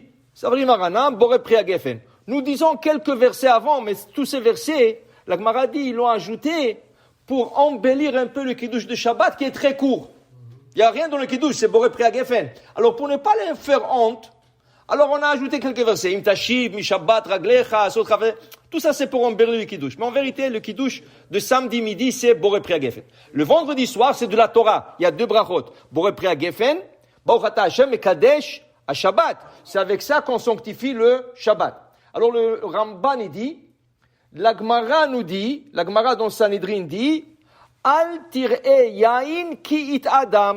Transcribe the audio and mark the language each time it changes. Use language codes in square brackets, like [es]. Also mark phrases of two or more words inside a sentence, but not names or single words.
[arc] סברי מרנן, [he] בורא פרי הגפן. [fr] Nous disons quelques versets avant, mais tous ces versets, la Gemara dit, ils l'ont ajouté pour embellir un peu le kiddush de Shabbat qui est très court. Il n'y a rien dans le kiddush, c'est [he] בורא פרי הגפן. [fr] Alors pour ne pas les faire honte, alors on a ajouté quelques versets. [he] אם תשיב משבת רגלך, [fr] tout ça c'est pour embellir le kiddush. Mais en vérité, le kiddush de samedi midi, c'est [he] בורא פרי הגפן. [fr] Le vendredi soir, c'est de la Torah. Il y a deux brachot. [he] בורא פרי הגפן ברוך אתה השם [fr] et [he] מקדש השבת. [fr] C'est avec ça qu'on sanctifie le Shabbat. Alors le Ramban il dit, la Gemara nous dit, la Gemara dans Sanhedrin dit, [he] אל תרא יין כי יתאדם.